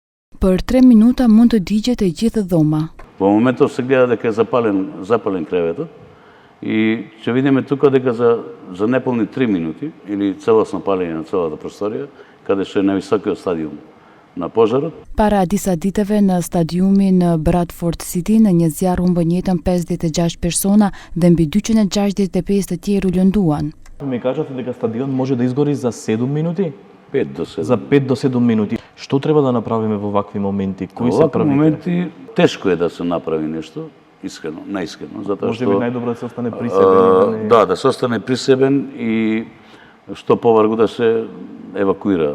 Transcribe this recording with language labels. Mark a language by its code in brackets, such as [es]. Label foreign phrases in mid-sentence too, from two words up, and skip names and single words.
[sq] Për 3 minuta mund të digjet e gjithë dhoma. [mk] Во моментов се гледа дека е запален креветот и ќе видиме тука дека за неполни 3 минути или целосно палење на целата просторија, каде што е највисокиот стадиум на пожарот. [sq] Para disa ditëve në stadiumin në Bradford City, në një zjarr humbën jetën 56 persona dhe mbi 265 të tjerë u lënduan. [mk] Ми кажате дека стадион може да изгори за 7 минути? 5 до 7. За 5 до 7 минути. Што треба да направиме во вакви моменти? Кои се Во вакви првите? моменти тешко е да се направи нешто, искрено, наискрено, затоа Може што би најдобро да се остане при себе. да се остане присебен и што повргу да се евакуира.